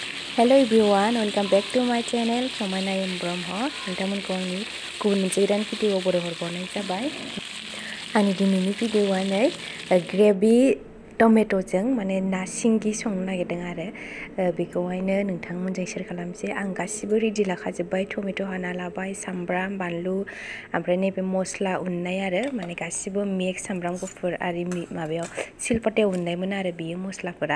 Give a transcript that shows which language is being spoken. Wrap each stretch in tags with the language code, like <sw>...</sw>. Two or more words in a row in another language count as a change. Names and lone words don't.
<en>Hello everyone, welcome back to my channel Samaina M Brahma.</en> <brx>nwngtangmwnko आंनि गुबुन मोनसे गोदान भिडिअ बरायहरबावनाय जाबाय। आंनि दिनैनि भिडिअआ नै</brx> <en>gravy tomato'</en> <brx>जों माने ना सिंगि संनो नागिरदों आरो बेखौहायनो नोंथांमोनजों शेयार खालामसै। आं गासिबो रेडि लाखाजोब्बाय, टमेट' हाना लाबाय, सामब्राम बानलु ओमफ्राय नैबे मस्ला उननाय आरो माने गासिबो मिक्स सामब्राम गुफुर आरि माबायाव सिलपाथायाव उननायमोन आरो बेयो मस्लाफोरा।</brx>